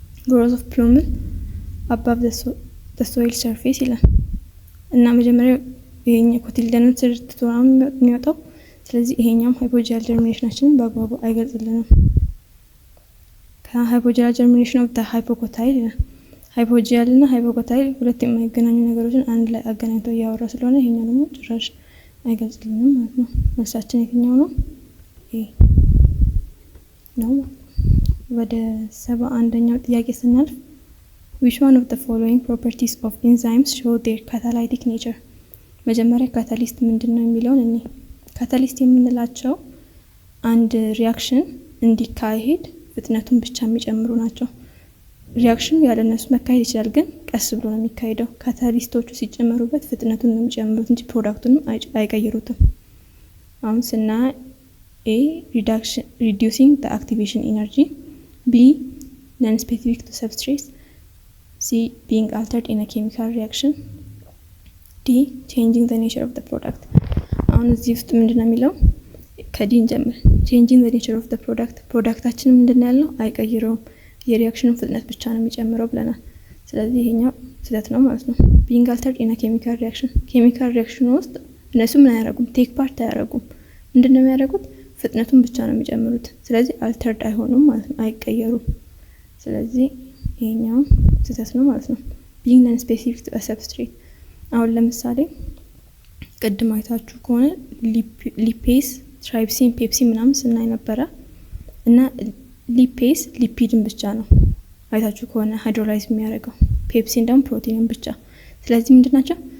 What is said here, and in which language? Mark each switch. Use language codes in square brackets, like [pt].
[en] growth of plumule above the soil surface [am] ይላል እና መጀመሪያ ይሄኛው ኮቲሊደኑን ስርትቶ ነው የሚወጣው። ስለዚህ ይሄኛውም ሃይፖጂያል ጀርሚኔሽናችንን በአግባቡ አይገልጽልንም። ከሃይፖጂያል ጀርሚኔሽን ኦፍ ሃይፖኮታይል ሃይፖጂያል እና ሃይፖኮታይል ሁለት የማይገናኙ ነገሮችን አንድ ላይ አገናኝቶ እያወራ ስለሆነ ይሄኛው ደግሞ ጭራሽ አይገልጽልንም ማለት ነው። መልሳችን የትኛው ነው? ኤ ነው። ወደ 71ኛው ጥያቄ ስናልፍ [en] which one of the following properties of enzymes show their catalytic nature? [am] መጀመሪያ ካታሊስት ምንድነው የሚለውን እኔ ካታሊስት የምንላቸው አንድ ሪአክሽን እንዲካሄድ ፍጥነቱን ብቻ የሚጨምሩ ናቸው። ሪአክሽኑ ያለ እነሱ መካሄድ ይችላል፣ ግን ቀስ ብሎ ነው የሚካሄደው። ካታሊስቶቹ ሲጨመሩበት ፍጥነቱን ነው የሚጨምሩት እንጂ ፕሮዳክቱንም አይቀይሩትም። አሁን ስና [en] A reducing the activation energy, B non-specific to substrates, C being altered in a chemical reaction, D changing the nature of the product. [am] አሁን እዚህ ውስጥ ምንድነው የሚለው? ከዲን ጀምር [en] changing the nature of the product [am] ፕሮዳክታችን ምንድነው ያለው? አይቀይረውም፣ የሪአክሽኑ ፍጥነት ብቻ ነው የሚጨምረው ብለናል። ስለዚህ ይሄኛው ስህተት ነው ማለት ነው። [en] being altered in a chemical reaction [am] ኬሚካል ሪአክሽን ውስጥ እነሱ ምን አያደርጉም? ቴክ ፓርት አያደርጉም። ምንድነው የሚያደርጉት? ፍጥነቱን ብቻ ነው የሚጨምሩት። ስለዚህ አልተርድ አይሆኑም ማለት ነው፣ አይቀየሩም። ስለዚህ ይሄኛው ስህተት ነው ማለት ነው። [en] being non specific to a substrate [am] አሁን ለምሳሌ ቅድም አይታችሁ ከሆነ ሊፔስ፣ ትራይፕሲን፣ ፔፕሲን ምናምን ስናይ ነበረ እና ሊፔስ ሊፒድን ብቻ ነው አይታችሁ ከሆነ ሃይድሮላይዝ የሚያደርገው፣ ፔፕሲን ደግሞ ፕሮቲንን ብቻ። ስለዚህ ምንድናቸው?